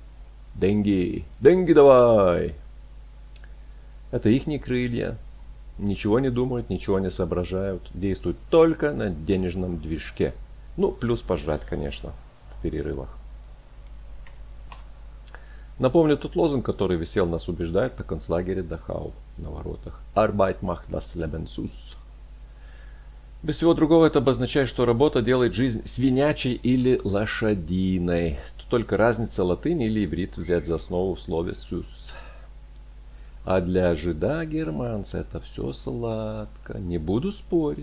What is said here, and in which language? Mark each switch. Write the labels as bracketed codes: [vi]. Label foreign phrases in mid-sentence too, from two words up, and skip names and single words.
[ru] Деньги, деньги давай. Это ихние крылья. Ничего не думают, ничего не соображают, действуют только на денежном движке. Ну, плюс пожрать, конечно, в перерывах. Напомню тот лозунг, который висел, нас убеждает на концлагере Дахау на воротах. [de] Arbeit macht das Leben süß. [ru] Без всего другого это обозначает, что работа делает жизнь свинячей или лошадиной. Тут только разница латынь или иврит взять за основу в слове «süß». А для жида-германца это все сладко. Не буду спорить.